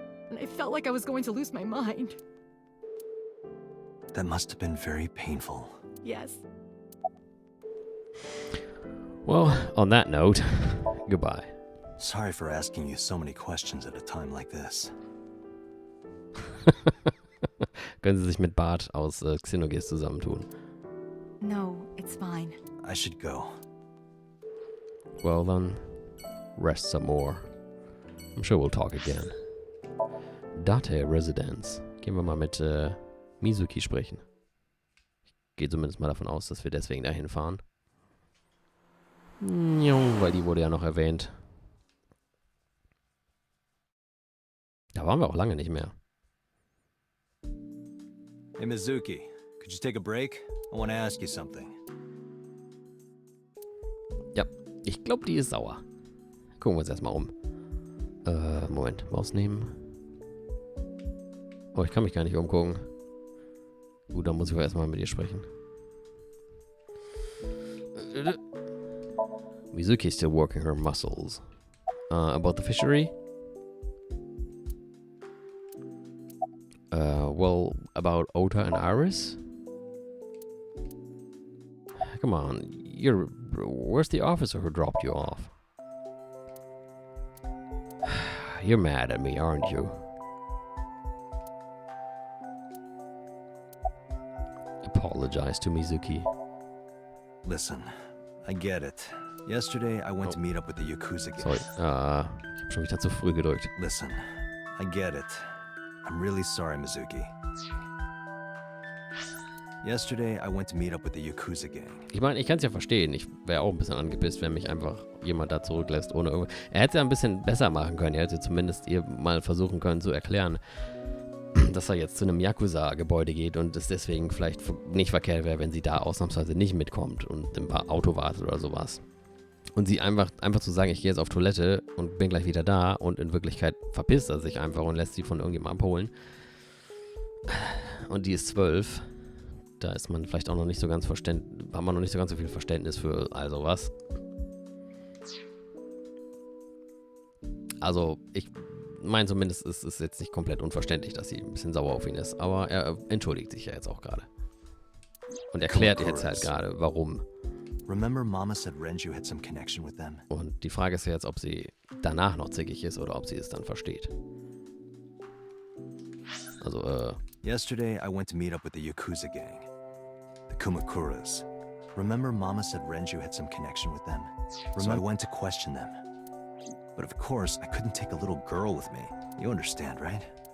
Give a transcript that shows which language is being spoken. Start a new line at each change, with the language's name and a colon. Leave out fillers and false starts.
English: And I felt like I was going to lose my mind. That must have been very painful. Yes. Well, on that note, goodbye. Sorry for asking you so many questions at a time like this.
German: Können Sie sich mit Bart aus Xenogears zusammentun?
English: No, it's fine. I should go. Well then, rest some more. I'm sure we'll talk again. Date Residence.
German: Gehen wir mal mit Mizuki sprechen. Ich gehe zumindest mal davon aus, dass wir deswegen dahin fahren. Weil die wurde ja noch erwähnt. Da waren wir auch lange nicht mehr.
English: Hey, Mizuki, could you take a break? I want to ask you something.
German: Ja, ich glaube, die ist sauer. Gucken wir uns erstmal um. Moment, Maus nehmen. Oh, ich kann mich gar nicht umgucken. Gut, dann muss ich erstmal mit ihr sprechen.
English: Mizuki is still working her muscles. About the fishery? Well, about Ota and Iris? Come on, where's the officer who dropped you off? You're mad at me, aren't you? Apologize to Mizuki. Listen, I get it. Yesterday, I went to meet up with the Yakuza gang.
German: Sorry, ich hab schon wieder zu früh gedrückt.
English: Listen, I get it. I'm really sorry, Mizuki. Yesterday, I went to meet up with the Yakuza gang.
German: Ich meine, ich kann es ja verstehen. Ich wäre auch ein bisschen angepisst, wenn mich einfach jemand da zurücklässt, ohne irgendwas. Er hätte es ja ein bisschen besser machen können. Er hätte zumindest ihr mal versuchen können zu erklären, dass er jetzt zu einem Yakuza-Gebäude geht und es deswegen vielleicht nicht verkehrt wäre, wenn sie da ausnahmsweise nicht mitkommt und im Auto wartet oder sowas. Und sie einfach zu sagen, ich gehe jetzt auf Toilette und bin gleich wieder da und in Wirklichkeit verpisst er sich einfach und lässt sie von irgendjemandem abholen. Und die ist 12. Da ist man vielleicht auch noch nicht so ganz hat man noch nicht so ganz so viel Verständnis für all sowas. Also, ich meine zumindest, es ist jetzt nicht komplett unverständlich, dass sie ein bisschen sauer auf ihn ist. Aber er entschuldigt sich ja jetzt auch gerade. Und erklärt jetzt halt gerade, warum.
English: Remember Mama said Renju had some connection with them?
German: Und die Frage ist ja jetzt, ob sie danach noch zickig ist oder ob sie es dann versteht. Also,
English: Yesterday, I went to meet up with the Yakuza gang. The Kumakuras. Remember Mama said Renju had some connection with them? So I went to question them. But of course, I couldn't take a little girl with me. You understand, right?